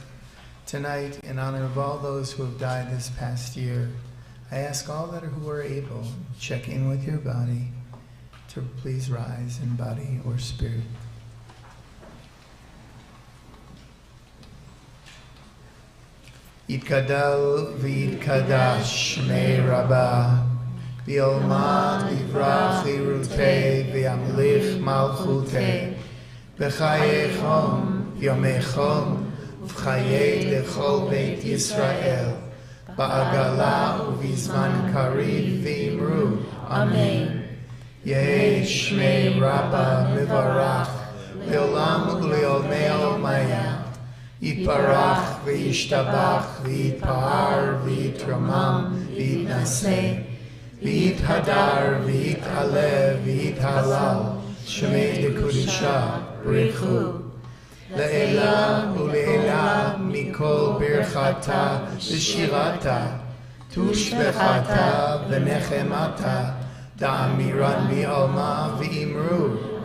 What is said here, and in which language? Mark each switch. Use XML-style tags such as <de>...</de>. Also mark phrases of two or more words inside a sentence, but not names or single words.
<en>Tonight, in honor of all those who have died this past year, I ask all who are able, check in with your body, to please rise in body or spirit.</en> <arc>יתגדל ויתקדש שמיה רבא בעלמא די ברא כרעותיה וימליך מלכותיה בחייכון וביומיכון ובחיי דכל בית ישראל, בעגלא ובזמן קריב ואמרו. Amen. יהא שמיה רבא מברך לעלם ולעלמי עלמיא. יתברך וישתבח ויתפאר ויתרומם ויתנשא ויתהדר ויתעלה ויתהלל שמיה דקודשא בריך הוא לעלא ולעלא מכל ברכתא ושירתא תשבחתא ונחמתא דאמירן בעלמא ואמרו.</arc>